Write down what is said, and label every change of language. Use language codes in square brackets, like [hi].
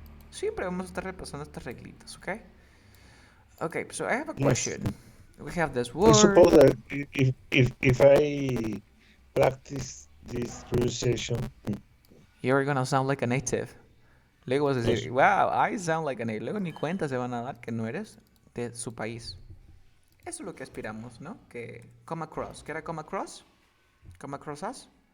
[es] Siempre vamos a estar repasando estas reglitas, okay? [en] Okay, so I have a question. We have this I word. suppose that if I practice this pronunciation, You're gonna sound like a native. [es] Luego vas a decir, [en] wow, I sound like a native. [es] Luego ni cuenta se van a dar que no eres de su país. Eso es lo que aspiramos, ¿no? Que come across. ¿Qué era come across? Come across us.